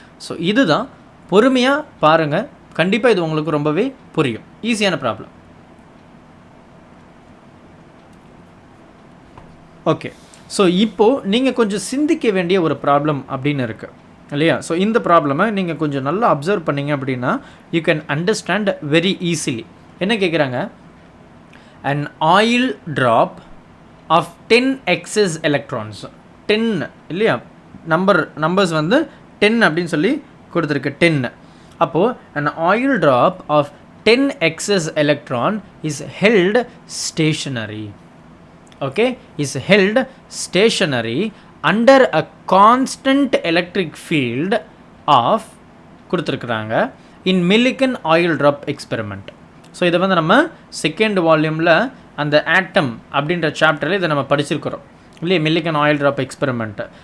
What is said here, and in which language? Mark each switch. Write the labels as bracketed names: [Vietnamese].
[Tamil] So இதுதான், பொறுமையாக பாருங்கள், கண்டிப்பாக இது உங்களுக்கு ரொம்பவே புரியும். ஈஸியான ப்ராப்ளம். ஓகே, ஸோ இப்போது நீங்கள் கொஞ்சம் சிந்திக்க வேண்டிய ஒரு ப்ராப்ளம் அப்படின்னு இருக்குது இல்லையா. ஸோ இந்த ப்ராப்ளமை நீங்கள் கொஞ்சம் நல்லா அப்சர்வ் பண்ணிங்க அப்படின்னா [English] You can understand very easily. [Tamil] என்ன கேட்குறாங்க, [English] an oil drop of 10 excess electrons. [Tamil] 10 இல்லையா, நம்பர்ஸ் வந்து 10 அப்படின்னு சொல்லி கொடுத்துருக்கு, 10. [English] அப்போது an oil drop of 10 excess electron is held stationary. Okay, is held stationary under a constant electric field of கொடுத்துருக்குறாங்க in Millikan oil drop experiment. [Tamil] So இதை வந்து நம்ம செகண்ட் வால்யூமில் அந்த ஆட்டம் அப்படின்ற சாப்டரில் இதை நம்ம படிச்சிருக்கிறோம் இல்லையா, மில்லிகன் ஆயில் ட்ராப் எக்ஸ்பெரிமெண்ட்டு.